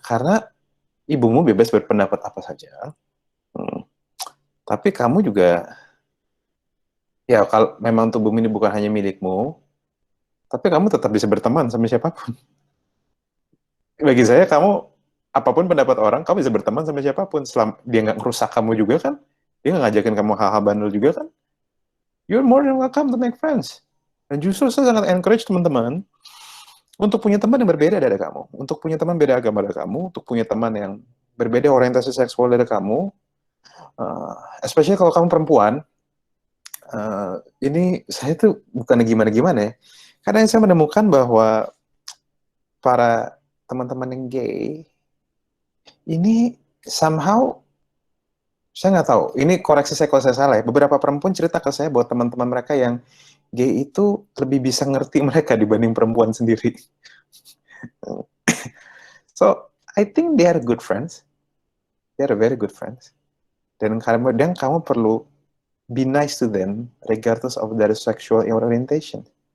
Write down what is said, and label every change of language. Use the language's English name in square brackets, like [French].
[Indonesian] Karena ibumu bebas berpendapat apa saja. Tapi kamu juga, ya kalau memang tubuhmu ini bukan hanya milikmu, tapi kamu tetap bisa berteman sama siapapun. Bagi saya, apapun pendapat orang, kamu bisa berteman sama siapapun. Selama dia nggak ngerusak kamu juga kan, dia nggak ngajakin kamu hal-hal bandel juga kan. [English] You're more than welcome to make friends. [Indonesian] Dan justru saya sangat encourage teman-teman untuk punya teman yang berbeda dari kamu, untuk punya teman beda agama dari kamu, untuk punya teman yang berbeda orientasi seksual dari kamu, especially kalau kamu perempuan. Ini saya tuh bukan gimana-gimana ya. Kadang saya menemukan bahwa para teman-teman yang gay ini somehow, saya nggak tahu, ini koreksi saya kalau saya salah ya, beberapa perempuan cerita ke saya bahwa teman-teman mereka yang gay itu lebih bisa ngerti mereka dibanding perempuan sendiri. [English] So, I think they are good friends. They are very good friends. [Indonesian] Dan kamu perlu [English] be nice to them regardless of their sexual orientation.